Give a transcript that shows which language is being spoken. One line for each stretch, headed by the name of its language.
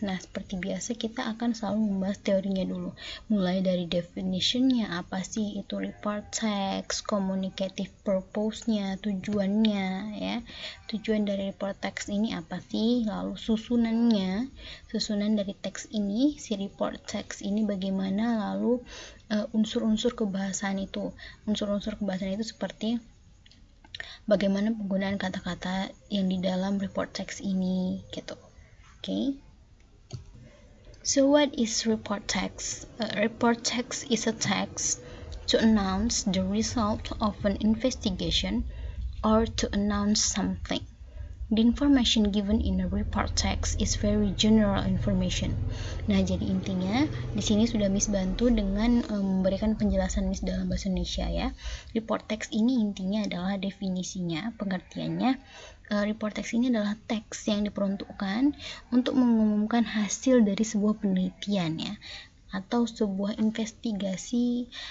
Indonesian: Nah, seperti biasa kita akan selalu membahas teorinya dulu, mulai dari definitionnya, apa sih itu report text, communicative purpose-nya, tujuannya ya, tujuan dari report text ini apa sih, lalu susunan dari teks ini, si report text ini bagaimana, lalu unsur-unsur kebahasaan itu seperti bagaimana penggunaan kata-kata yang di dalam report text ini gitu.
English: Okay. So what is report text? Report text is a text to announce the result of an investigation or to announce something. The information given in a report text is very general information.
Indonesian: Nah, jadi intinya di sini sudah Miss bantu dengan memberikan penjelasan Miss dalam bahasa Indonesia ya. Report text ini intinya adalah definisinya, pengertiannya. Report text ini adalah teks yang diperuntukkan untuk mengumumkan hasil dari sebuah penelitian ya, atau sebuah investigasi.